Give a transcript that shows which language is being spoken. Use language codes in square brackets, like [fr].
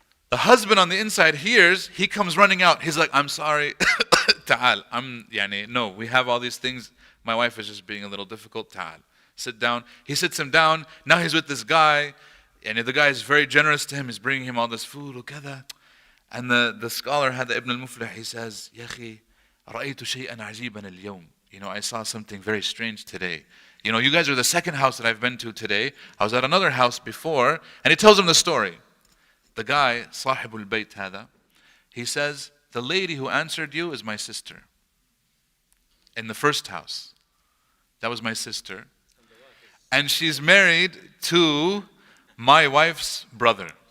[en] The husband on the inside hears, he comes running out. He's like, I'm sorry. Ta'al. No, we have all these things. My wife is just being a little difficult. Ta'al. Sit down. He sits him down. Now he's with this guy. And the guy is very generous to him. He's bringing him all this food. And the scholar had the Ibn al-Muflih. He says, [ar] يَخِي رَأَيْتُ شَيْئًا عَجِيبًا الْيَوْمِ. [en] I saw something very strange today. You guys are the second house that I've been to today. I was at another house before. And he tells him the story. The guy, [ar] Sahibul Bayt hada, [en] he says, the lady who answered you is my sister. In the first house. That was my sister. And she's married to my wife's brother.